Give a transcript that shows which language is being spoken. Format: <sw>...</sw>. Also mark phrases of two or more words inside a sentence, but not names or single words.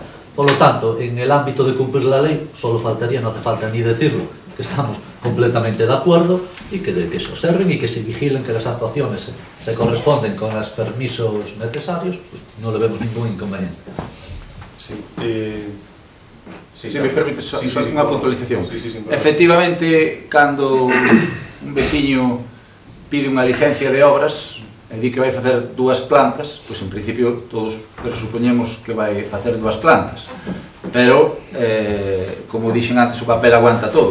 <es>Por lo tanto, en el ámbito de cumplir la ley, solo faltaría, no hace falta ni decirlo, que estamos completamente de acuerdo y que se observen y que se vigilen que las actuaciones se corresponden con los permisos necesarios, pues no le vemos ningún inconveniente. Sí.</es> <gl>se me permite só unha puntualización.</gl> <es>Sí,</es> <gl>Efectivamente, cando un veciño pide unha licencia de obras e di que vai facer 2 plantas, pois en principio todos presupoñemos que vai facer 2 plantas, pero como dixen antes, o papel aguanta todo.</gl>